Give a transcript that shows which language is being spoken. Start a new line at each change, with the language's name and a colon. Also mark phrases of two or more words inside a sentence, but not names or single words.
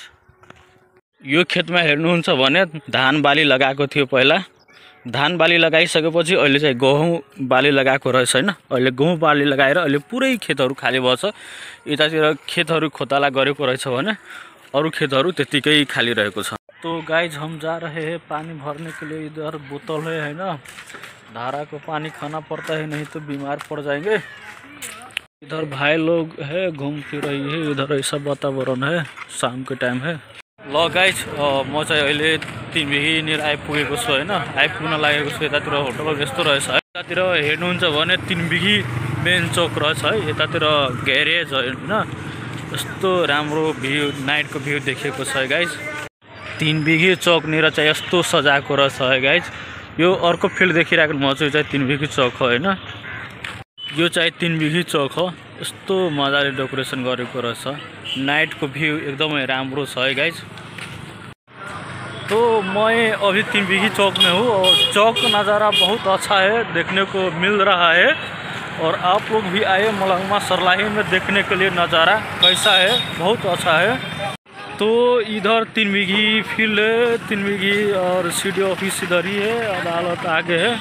Nepali: यो खेतमा हेर्नुहुन्छ भने धान बाली लगाएको थियो पहिला। धान बाली लगाइसकेपछि अहिले चाहिँ गहुँ बाली लगाएको रहेछ हैन। अहिले गहुँ बाली लगाएर अहिले पुरै खेतहरु खाली भएछ। यतातिर खेतहरु खोताला गरेको रहेछ भने अरु खेतहरु त्यतिकै खाली रहेको छ।
Hindi: तो गाइज हम जा रहे हैं पानी भरने के लिए। इधर बोतल है ना, धारा को पानी खाना पड़ता है, नहीं तो बीमार पड़ जाएंगे। इधर भाई लोग है घूम फिर रही है। इधर ऐसा वातावरण है, शाम के टाइम है।
Nepali: ल गाइज म चाहिँ अहिले 3 बिघीनिर आइपुगेको छु होइन। आइपुग्न लागेको छु। यतातिर होटल यस्तो रहेछ है। यतातिर हेर्नुहुन्छ भने 3 बिघी मेन चौक रहेछ है। यतातिर ग्यारेज होइन, यस्तो राम्रो भ्यू, नाइटको भ्यू देखेको छ है गाइज। 3 बिघी चौकनिर चाहिँ यस्तो सजाएको रहेछ है गाइज। यो अर्को फिल्ड देखिरहेको म चाहिँ 3 बिघी चौक हो होइन। यो चाहिँ 3 बिघी चौक हो। यस्तो मजाले डेकोरेसन गरेको रहेछ। नाइट को भ्यू एकदमै राम्रो छ है गाइज।
Hindi: तो मैं अभी 3 बिघी चौक में हूँ और चौक का नज़ारा बहुत अच्छा है, देखने को मिल रहा है। और आप लोग भी आए मलंगवा सरलाही में देखने के लिए। नज़ारा कैसा है, बहुत अच्छा है। तो इधर 3 बिघी फील्ड है, 3 बिघी और
English: CD office
Hindi: इधर ही है, अदालत आगे है।